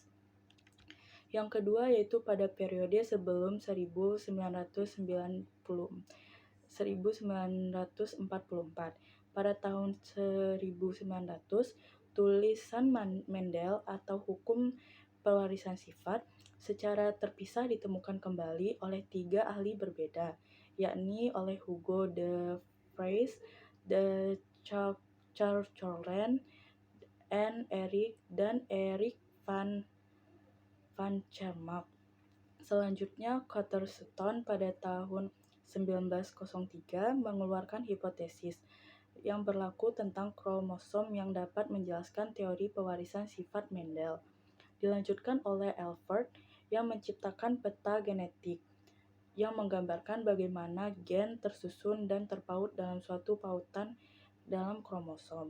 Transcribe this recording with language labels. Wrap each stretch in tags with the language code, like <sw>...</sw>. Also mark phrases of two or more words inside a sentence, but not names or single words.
<id>Yang kedua yaitu pada periode sebelum 1944. Pada tahun 1900, tulisan Mendel atau hukum pewarisan sifat secara terpisah ditemukan kembali oleh 3 ahli berbeda, yakni oleh Hugo de Vries, de Church-Cholen, dan Erik van Chemark. Selanjutnya, Waterston pada tahun 1903 mengeluarkan hipotesis yang berlaku tentang kromosom yang dapat menjelaskan teori pewarisan sifat Mendel. Dilanjutkan oleh Alford yang menciptakan peta genetik yang menggambarkan bagaimana gen tersusun dan terpaut dalam suatu pautan dalam kromosom.</id>